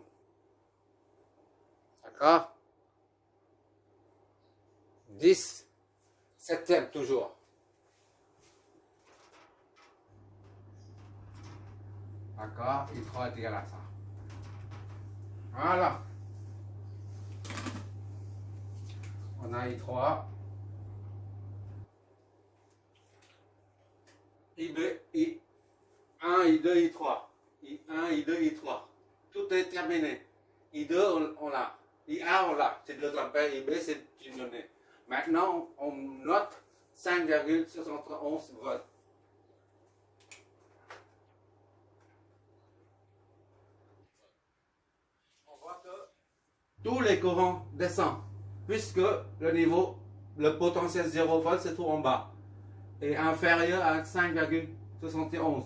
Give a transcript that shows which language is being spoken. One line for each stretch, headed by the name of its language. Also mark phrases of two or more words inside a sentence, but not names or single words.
French: D'accord? 10 septième toujours. D'accord? I3 est égal à ça. Voilà. On a I3. I2, I1, I2, I3. I1, I2, I3. Tout est terminé. I2, on l'a. I1, on l'a. C'est 2 ampères. IB, c'est une donnée. Maintenant, on note 5,71 volts. On voit que tous les courants descendent, puisque le potentiel 0 volt se trouve en bas, et inférieur à 5,71.